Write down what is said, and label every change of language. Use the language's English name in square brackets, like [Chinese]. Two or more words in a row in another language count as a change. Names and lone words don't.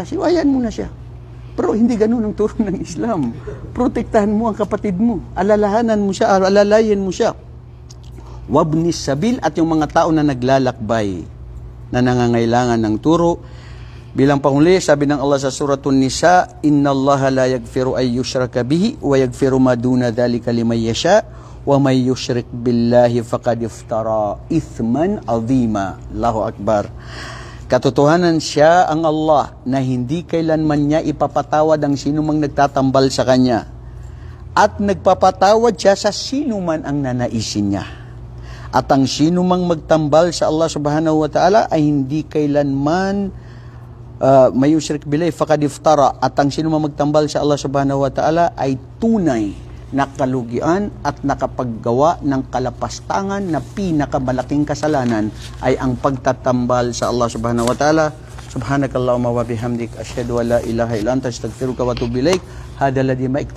[Filipino] Siwayan mo na siya. Pero hindi ganun ang turo ng Islam. Protektahan mo ang kapatid mo. Alalahanan mo siya, alalayan mo siya. [Arabic] وابن السبيل, [Filipino] at yung mga tao na naglalakbay, na nangangailangan ng turo. Bilang panghuli, sabi ng Allah sa Suratun Nisa, [Arabic] إن الله لا يغفر أن يشرك به ويغفر ما دون ذلك لمن يشاء ومن يشرك بالله فقد افترى إثما عظيما. الله أكبر. [Filipino] Katotohanan siya ang Allah na hindi kailanman niya ipapatawad ang sino mang nagtatambal sa Kanya. At nagpapatawad siya sa sino man ang nanaisin niya. At ang sino mang magtambal sa Allah [Arabic] سبحانه وتعالى [Filipino] ay hindi kailanman [Arabic] ومن يشرك بالله فقد افترى. [Filipino] At ang sino mang magtambal sa Allah [Arabic] سبحانه وتعالى [Filipino] ay tunay na kalugian at nakapaggawa ng kalapastangan na pinakamalaking kasalanan ay ang pagtatambal sa Allah [Arabic] سبحانه وتعالى. سبحانك اللهم وبحمدك أشهد أن لا إله إلا أنت أستغفرك وأتوب إليك. هذا الذي ما